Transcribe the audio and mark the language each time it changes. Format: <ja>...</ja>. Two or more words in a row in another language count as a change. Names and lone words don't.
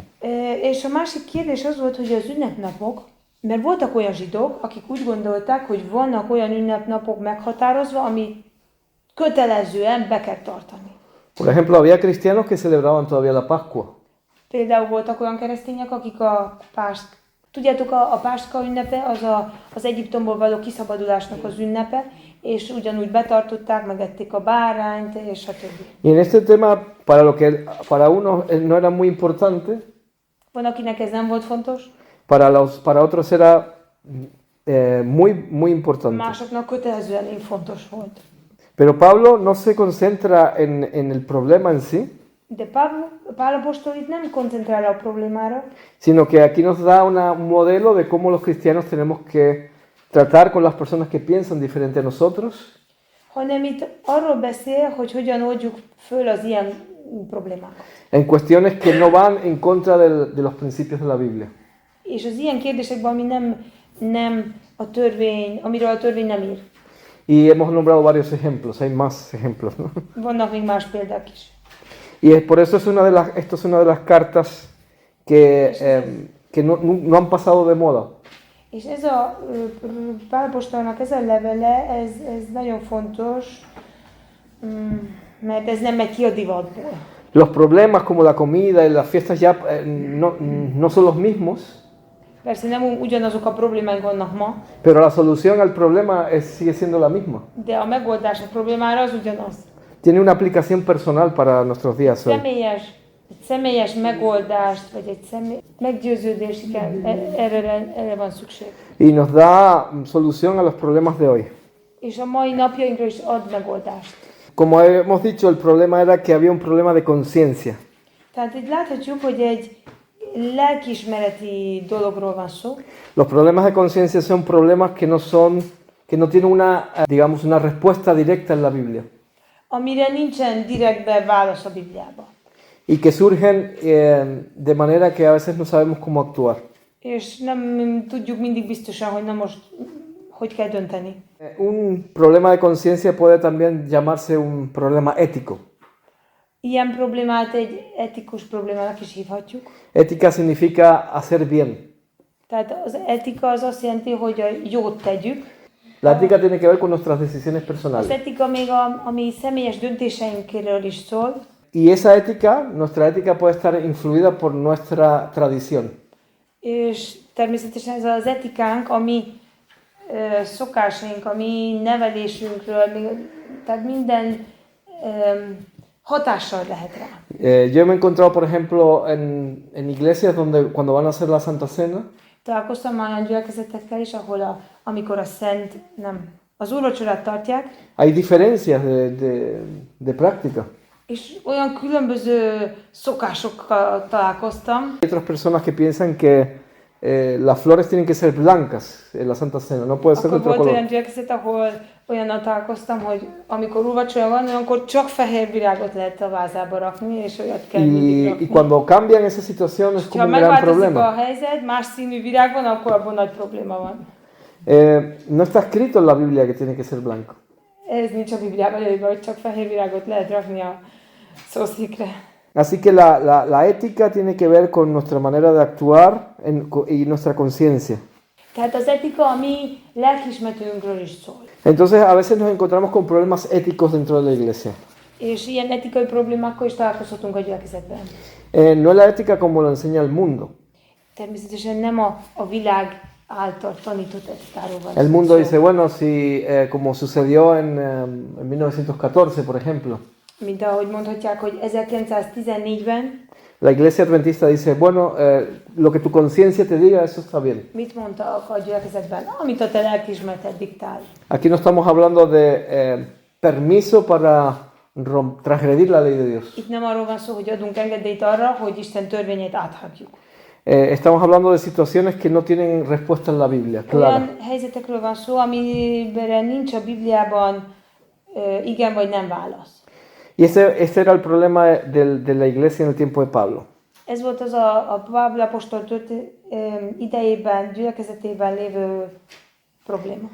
<hu>És a másik kérdés az volt, hogy az ünnepnapok, mert voltak olyan zsidók, akik úgy gondolták, hogy vannak olyan ünnepnapok meghatározva, ami kötelezően be kell tartani.</hu> <es>Por ejemplo, había cristianos que celebraban todavía la Pascua.</es> <hu>Például voltak olyan keresztények, akik tudjátok, a Páska ünnepe az Egyiptomból való kiszabadulásnak az ünnepe, és ugyanúgy betartották, megették a bárányt, és a többi.</hu> <es>Y en este tema, para lo que para unos no era muy importante,</es> <hu>Van, akinek ez nem volt fontos,</hu> <es>para otros era muy importante.</es> <hu>másoknak kötelezően fontos volt.</hu> <es>Pero Pablo no se concentra en el problema en sí,</es> <hu>De Pál apostol itt nem koncentrál a problémára,</hu> <es>sino que aquí nos da un modelo de cómo los cristianos tenemos que tratar con las personas que piensan diferente a nosotros,</es> <hu>hanem itt arról beszél, hogy hogyan oldjuk föl az ilyen problémákat.</hu> <es>en cuestiones que no van en contra de los principios de la Biblia.</es> <hu>És az ilyen kérdésekben, ami nem a törvény, amiről a törvény nem ír.</hu> <es>Y hemos nombrado varios ejemplos, hay más ejemplos, ¿no?</es> <hu>Vannak még más példák is.</hu> <es>Y por eso esto es una de las cartas que no han pasado de moda.</es> <hu>És ez a Pál apostolnak ez a levele, ez nagyon fontos, mert ez nem megy ki a divatból.</hu> <es>Los problemas como la comida y las fiestas ya no son los mismos,</es> <hu>Persze nem ugyanazok a problémáink vannak ma,</hu> <es>pero la solución al problema sigue siendo la misma.</es> <hu>de a megoldás a problémára az ugyanaz.</hu> <es>Tiene una aplicación personal para nuestros días hoy.</es> <hu>Egy személyes megoldást, vagy egy meggyőződést kell, erre van szükség.</hu> <es>Y nos da solución a los problemas de hoy.</es> <hu>És a mai napjainkra is ad megoldást.</hu> <es>Como hemos dicho, el problema era que había un problema de conciencia.</es> <hu>Tehát itt láthatjuk, hogy egy lelkiismereti dologról van szó.</hu> <es>Los problemas de conciencia son problemas que no tienen digamos, una respuesta directa en la Biblia.</es> <hu>amire nincsen direktben válasz a Bibliában.</hu> <es>y que surgen de manera que a veces no sabemos cómo actuar.</es> <hu>És nem tudjuk mindig biztosan, hogy na most hogy kell dönteni.</hu> <es>Un problema de conciencia puede también llamarse un problema ético.</es> <hu>Ilyen problémát egy etikus problémának is hívhatjuk.</hu> <es>Ética significa hacer bien.</es> <hu>Tehát az etika az azt jelenti, hogy a jót tegyük.</hu> <es>La ética tiene que ver con nuestras decisiones</es> <hu>Az</hu> <es>personales.</es> <hu>etika még a mi személyes döntéseinkről is szól,</hu> <es>Y esa ética, nuestra ética puede estar influida por nuestra tradición.</es> <hu>és természetesen ez az etikánk, a mi szokásaink, a mi nevelésünkről, tehát minden hatással lehet rá.</hu> <es>Yo me he encontrado, por ejemplo, en iglesias donde cuando van a hacer la Santa Cena,</es> <hu>Találkoztam már olyan gyülekezetekkel is, ahol amikor az úrvacsorát tartják,</hu> <es>hay diferencias de práctica.</es> <hu>és olyan különböző szokásokkal találkoztam.</hu> <es>Hay otras personas que piensan que las flores tienen que ser blancas en la Santa Cena, no puede ser de</es> <hu>Akkor</hu> <es>otro</es> <hu>volt</hu> <es>color.</es> <hu>olyan gyülekezet, ahol olyannal találkoztam, hogy amikor úrvacsora van, akkor csak fehér virágot lehet a vázába rakni, és olyat kell mindig</hu> <es>Y</es> <hu>rakni.</hu> <es>cuando cambian esa situación es como</es> <hu>Ha</hu> <es>un gran</es> <hu>megváltozik a</hu> <es>problema.</es> <hu>helyzet, más színű virág van, akkor abban nagy probléma van.</hu> <es>No está escrito en la Biblia que tiene que ser blanco.</es> <hu>Ez nincs a Bibliában előbb, hogy csak fehér virágot lehet rakni a szószékre.</hu> <es>Así que la ética tiene que ver con nuestra manera de actuar y nuestra conciencia.</es> <hu>Tehát az etika a mi lelkiismeretünkről is szól.</hu> <es>Entonces a veces nos encontramos con problemas éticos dentro de la iglesia.</es> <hu>És ilyen etikai problémákkal is találkozhatunk a gyülekezetben.</hu> <es>No es la ética como lo enseña el mundo.</es> <hu>Természetesen nem a világ által tanított etikáról van</hu> <es>El mundo</es> <hu>szó.</hu> <es>dice, bueno, si como sucedió en 1914, por ejemplo,</es> <hu>Mint ahogy mondhatják, hogy 1914-ben</hu> <es>la iglesia adventista dice, bueno, lo que tu conciencia te diga, eso está bien.</es> <hu>mit mondtak a gyülekezetben? Amit a te lelkiismereted diktál.</hu> <es>Aquí no estamos hablando de permiso para transgredir la ley de Dios.</es> <hu>Itt nem arról van szó, hogy adunk engedélyt arra, hogy Isten törvényét áthágjuk.</hu> <es>Estamos hablando de situaciones que no tienen respuesta en la Biblia, clara.</es> <hu>Olyan helyzetekről van szó, amiben nincs a Bibliában igen vagy nem válasz.</hu> <es>Y ese era el problema de la iglesia en el tiempo de Pablo.</es> <hu>Ez volt az a Pál apostol idejében, gyülekezetében lévő probléma.</hu>